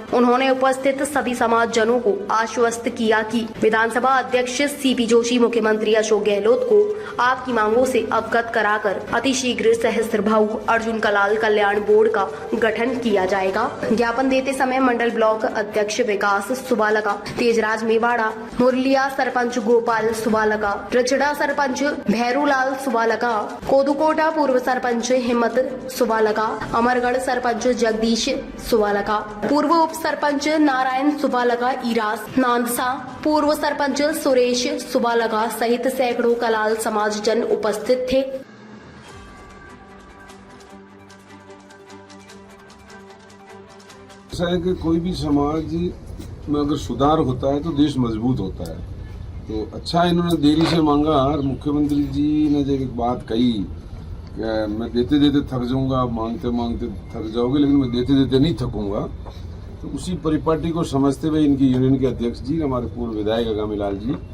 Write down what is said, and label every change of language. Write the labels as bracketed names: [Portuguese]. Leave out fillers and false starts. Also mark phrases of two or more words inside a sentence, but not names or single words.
[Hindi] उन्होंने उपस्थित सभी समाज जनों को आश्वस्त किया कि विधानसभा अध्यक्ष सीपी जोशी, मुख्यमंत्री अशोक गहलोत को आपकी मांगों से अवगत कराकर अतिशीघ्र सहस्त्रभाऊ अर्जुन कल्याण बोर्ड का गठन किया जाएगा। ज्ञापन देते समय मंडल ब्लॉक अध्यक्ष विकास सुबालका, तेजराज मेवाड़ा, मुरलिया सरपंच गोपाल सुबालका, रचड़ा सरपंच भैरूलाल सुबालका, कोदुकोटा पूर्व सरपंच हिम्मत सुबालका, अमरगढ़ सरपंच जगदीश सुबालका, पूर्व उप सरपंच नारायण सुबालका, इरास नांदसा, पूर्व सरपंच सुरेश सुबालका सहित सैकड़ों कलाल समाज जन उपस्थित थे। ऐसा है कि कोई भी समाज में अगर सुधार होता है तो देश मजबूत होता है। तो अच्छा इन्होंने देरी से मांगा और मुख्यमंत्री जी ने जब एक बात कही कि मैं देते देते थक जाऊंगा, मांगते मांगते थक जाओगे, लेकिन मैं देते देते नहीं थकूंगा, तो उसी परिपाटी को समझते हुए इनकी यूनियन के अध्यक्ष जी, हमारे पूर्व विधायक हगामी लाल जी,